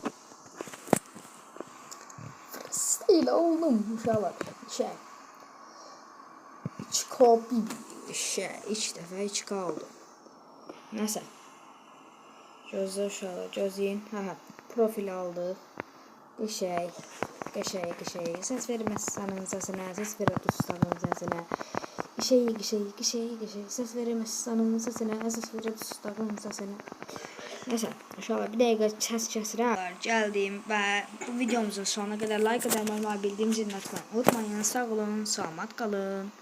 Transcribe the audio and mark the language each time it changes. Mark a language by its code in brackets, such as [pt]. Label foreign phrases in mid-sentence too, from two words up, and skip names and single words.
[az] Freestyle oldum uşaqlar. Şey. 2K Bibi. Şey. 2 dəfə 2K oldu. Nəsə. Gözlə uşaqlar. Gözləyin. Profil aldıq. Qəşəng. [tr] Ses vermezseniz sesine, ses verir dostlarının sesine. [az] Qəşəng. [tr] Ses vermezseniz sesine, ses verir dostlarının sesine. [az] Neyse, inşallah bir dəqiqə səs kəsirəm. Gəldim və bu videomuzun sonuna qədər like edəməyi, bildiğim zilini açmayı unutmayın. Sağ olun, salamat qalın.